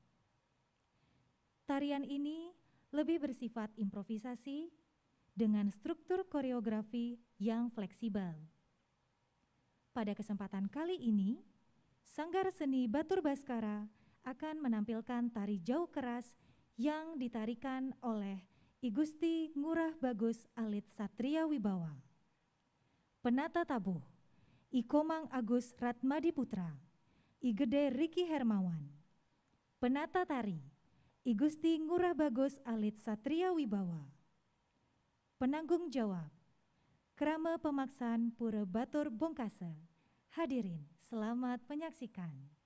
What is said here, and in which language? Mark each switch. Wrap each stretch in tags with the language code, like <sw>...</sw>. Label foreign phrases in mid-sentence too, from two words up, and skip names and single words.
<id>Tarian ini lebih bersifat improvisasi dengan struktur koreografi yang fleksibel. Pada kesempatan kali ini, Sanggar Seni Batur Baskara akan menampilkan tari Jau Keras yang ditarikan oleh I Gusti Ngurah Bagus Alit Satria Wibawa. Penata tabuh, I Komang Agus Ratmadi Putra, I Gede Riki Hermawan. Penata tari, I Gusti Ngurah Bagus Alit Satria Wibawa. Penanggung jawab, Krama Pemaksan Pura Batur Bongkase. Hadirin, selamat menyaksikan.</id>